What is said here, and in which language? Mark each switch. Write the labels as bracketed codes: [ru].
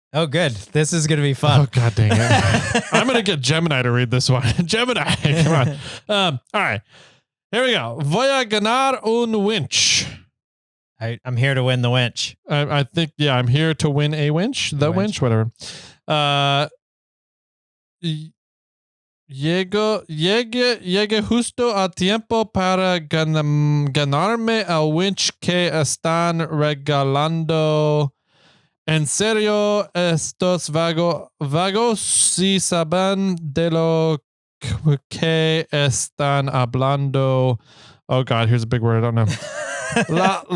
[en] Oh, good. This is going to be fun. Oh, God dang it. I'm going to get Gemini to read this one. Gemini, come on. All right. Here we go. [es] Voy a ganar un winch. [en] I'm here to win the winch. I think, yeah, I'm here to win a winch. The winch, whatever. [es] Llegue justo a tiempo para ganarme el winch que están regalando. En serio, estos vagos si saben de lo que están hablando. [en] Oh God, here's a big word. I don't know.